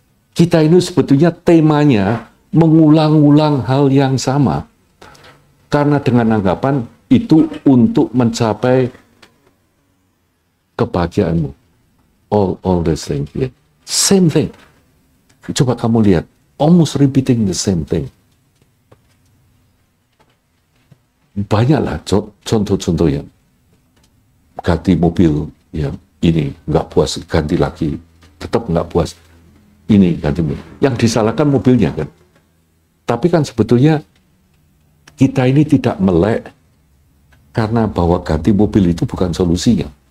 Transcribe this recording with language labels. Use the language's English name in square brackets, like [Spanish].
[Indonesian] Kita ini sebetulnya temanya mengulang-ulang hal yang sama. Karena dengan anggapan itu untuk mencapai kebahagiaanmu. [English] All this thing. Yeah. Same thing. [Indonesian] Coba kamu lihat. [English] Almost repeating the same thing. [Indonesian] Banyaklah contoh-contoh yang ganti mobil, ya ini nggak puas, ganti lagi, tetap nggak puas. Ini ganti mobil. Yang disalahkan mobilnya kan. Tapi kan sebetulnya kita ini tidak melek karena bahwa ganti mobil itu bukan solusinya.